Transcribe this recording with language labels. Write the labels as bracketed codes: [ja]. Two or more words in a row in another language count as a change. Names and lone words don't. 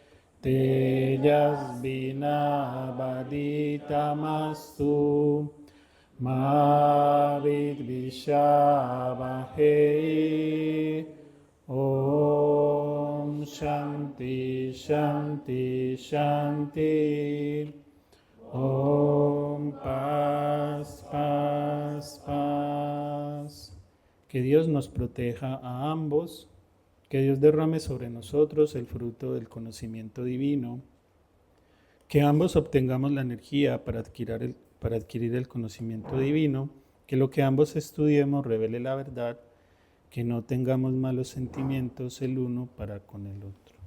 [sa] tejasvinavaditamastu, ma vidvishavahe. Om Shanti Shanti Shanti. [es] Om Paz, Paz, Paz. Que Dios nos proteja a ambos, que Dios derrame sobre nosotros el fruto del conocimiento divino, que ambos obtengamos la energía para adquirir el conocimiento divino, que lo que ambos estudiemos revele la verdad, que no tengamos malos sentimientos el uno para con el otro.